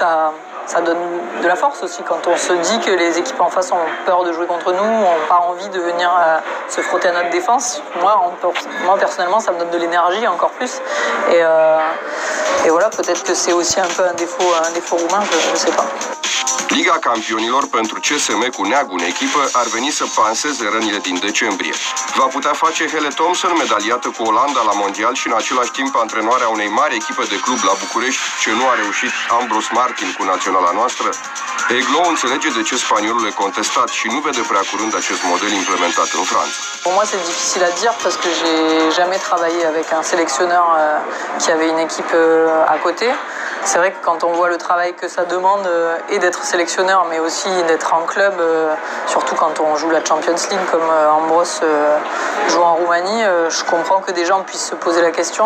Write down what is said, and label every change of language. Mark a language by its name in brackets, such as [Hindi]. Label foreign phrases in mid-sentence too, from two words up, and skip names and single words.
[French] Ça donne de la force aussi quand on se dit que les équipes en face ont peur de jouer contre nous, n'ont pas envie de venir se frotter à notre défense. Moi personnellement, ça me donne de l'énergie encore plus. Et voilà, peut-être que c'est aussi un peu un défaut roumain, je ne sais pas. [Romanian] Liga Campionilor pentru CSM cu Neagu în echipă ar veni să panseze rănile din decembrie. Va putea face Hele Thompson, medaliată cu Olanda la mondial și în același timp antrenoarea unei mari echipe de club la București, ce nu a reușit Ambros Martin cu naționala noastră? Eglo înțelege de ce spaniolul e contestat și nu vede prea curând acest model implementat în Franța. [French] Pour moi, c'est difficile à dire parce que j'ai jamais travaillé avec un sélectionneur qui avait une équipe à côté. C'est vrai que quand on voit le travail que ça demande et d'être sélectionneur, mais aussi d'être en club, surtout quand on joue la Champions League comme Ambros joue en Roumanie, je comprends que des gens puissent se poser la question.